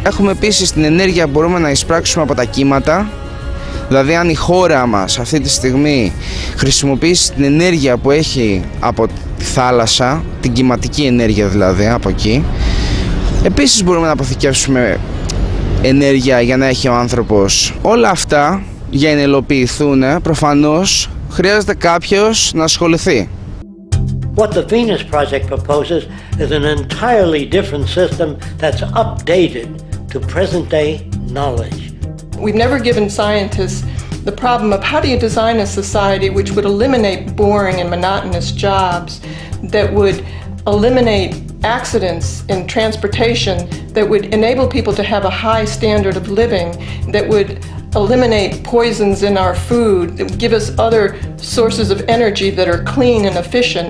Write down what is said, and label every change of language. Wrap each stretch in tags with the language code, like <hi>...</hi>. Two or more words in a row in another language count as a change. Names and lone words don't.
<el>Έχουμε επίσης την ενέργεια που μπορούμε να εισπράξουμε από τα κύματα, δηλαδή αν η χώρα μας αυτή τη στιγμή χρησιμοποιήσει την ενέργεια που έχει από τη θάλασσα, την κυματική ενέργεια δηλαδή από εκεί, επίσης μπορούμε να αποθηκεύσουμε ενέργεια για να έχει ο άνθρωπος. Όλα αυτά για να υλοποιηθούν προφανώς χρειάζεται κάποιος να ασχοληθεί.</el> <en>What the Venus Project proposes is an entirely different system that's updated to present-day knowledge. We've never given scientists the problem of how do you design a society which would eliminate boring and monotonous jobs, that would eliminate accidents in transportation, that would enable people to have a high standard of living, that would eliminate poisons in our food, that would give us other sources of energy that are clean and efficient.</en>